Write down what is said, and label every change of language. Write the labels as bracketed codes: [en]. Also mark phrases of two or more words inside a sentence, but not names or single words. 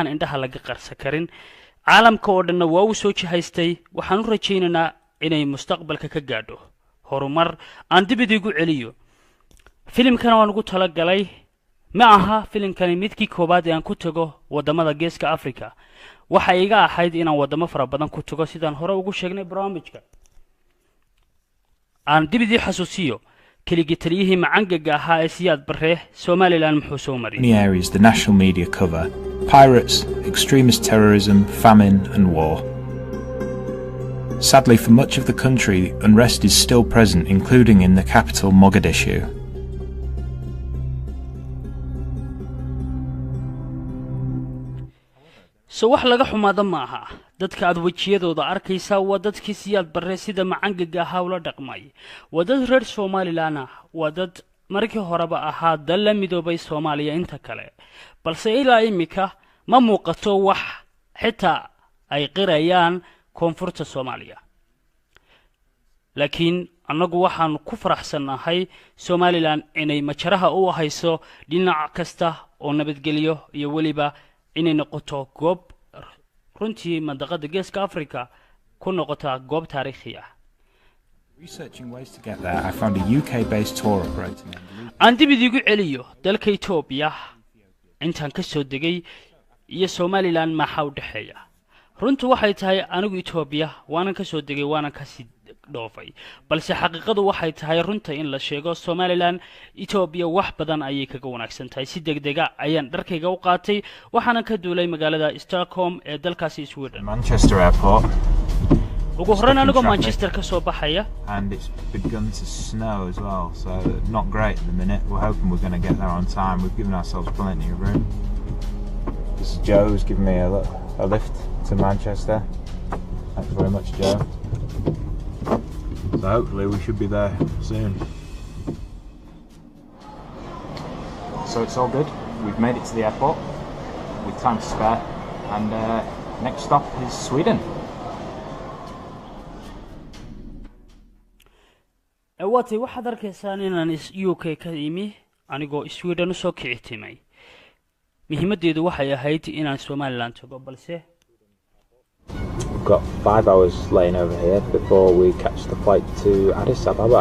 [so] indhaha laga qarsan karin caalamka oo dhan waa uu soo jihaystay waxaan u rajaynaynaa inay mustaqbalka ka gaadho horumar aan dib idigu celiyo filimkan waan ugu tala galay ma aha filimkani midkii koobaad ee aan ku tago wadamada geeska Afrika waxa iga ahayd inaan wadamo fara badan ku tago sidaan hore ugu sheegnay barnaamijka aan dib idii xasuusiyo keligii taliyihii macangaga ahaa ee Siyaad Barre Somaliland muxuu soo maray [en] Many areas the national media cover pirates, extremist terrorism, famine and war. Sadly, for much of the country, unrest is still present, including in the capital Mogadishu. [so] So wax laga xumaado maaha dadka aad wajiyadooda arkaysa waa dadkii Siyaad Barre sida macangaga ahaa ula dhaqmay waa dad reer Somaliland ah waa dad markii horeba ahaa dal la midoobay Soomaaliya inta kale balse ilaa imika ma muuqato wax xitaa ay qirayaan koonfurta Soomaaliya laakiin annagu waxaan ku faraxsanahay Somaliland inay majaraha u hayso dhinac kasta oo nabadgeliyo iyo waliba inay noqoto goob runtii mandaqada geeska Afrika ku noqota goob taariikhi ah [en] Researching ways to get there, I found a UK-based tour operator. [so] aan dib idigu celiyo dalka Ethiopia intaan ka soo degay iyo Somaliland maxaa u dhaxeeya runtu waxay tahay anigu Ethiopia waanan ka soo degay waanan ka sii dhoofay balse xaqiiqadu waxay tahay runta in la sheego Somaliland Ethiopia wax badan ayay kaga wanaagsan tahay si degdeg ah ayaan dharkayga u qaatay waxaan ka duulay magaalada Stockholm ee dalkaasi Sweden [en] Manchester Airport. [so] ugu horreyn anigu Manchester ka soo baxaya [en] And it's begun to snow as well, so not great at the minute. We're hoping we're going to get there on time. We've given ourselves plenty of room. This is Joe who's given me a lift to Manchester. Thanks very much, Joe. So hopefully we should be there soon. So it's all good. We've made it to the airport with time to spare, and next stop is Sweden. [so] awatay waxaad arkaysaan inaan UK ka imi anigoo Sweden soo kicitimay muhiimadeedu waxay ahayd inaan Somaliland tago balse [en] We've got 5 hours laying over here before we catch the flight to Addis Ababa.